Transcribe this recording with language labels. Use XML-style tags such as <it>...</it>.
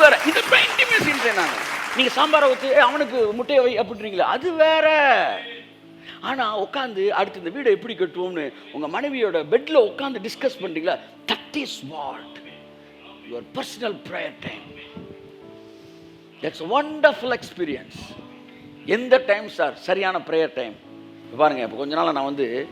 <ta>இது இன்டிமேசி. நான் நீங்கள் சாம்பாரை ஊற்றி அவனுக்கு முட்டையை வை அப்படின்றீங்களா, அது வேற. ஆனால் உட்காந்து அடுத்து இந்த வீடை எப்படி கட்டுவோம்னு உங்கள் மனைவியோட பெட்டில் உட்காந்து டிஸ்கஸ் பண்ணுறீங்களா,</ta> <en>That is what your personal prayer time. That's a wonderful experience.</en> <ta>எந்த டைம் சார் சரியான ப்ரேயர் டைம்? பாருங்க, இப்போ கொஞ்ச நாள் நான் வந்து</ta>